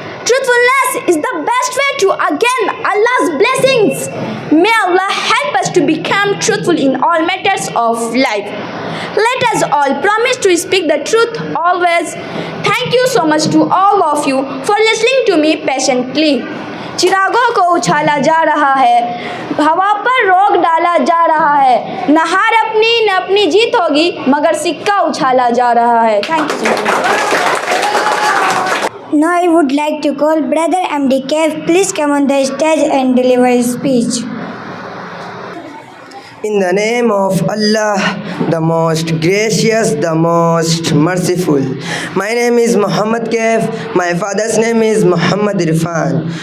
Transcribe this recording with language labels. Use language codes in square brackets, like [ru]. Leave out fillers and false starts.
[en] Truthfulness is the best way to gain Allah's blessings. May Allah help us to become truthful in all matters of life. Let us all promise to speak the truth always. Thank you so much to all of you for listening to me patiently. [hi] चिरागों को उछाला जा रहा है, हवा पर रोक डाला जा रहा है, न हार अपनी न अपनी जीत होगी, मगर सिक्का उछाला जा रहा है. [en] Thank you. Now I would like to call Brother MD Kev. Please come on the stage and deliver his speech. In the name of Allah, the most gracious, the most merciful. My name is Muhammad Kaif. My father's name is Muhammad Irfan.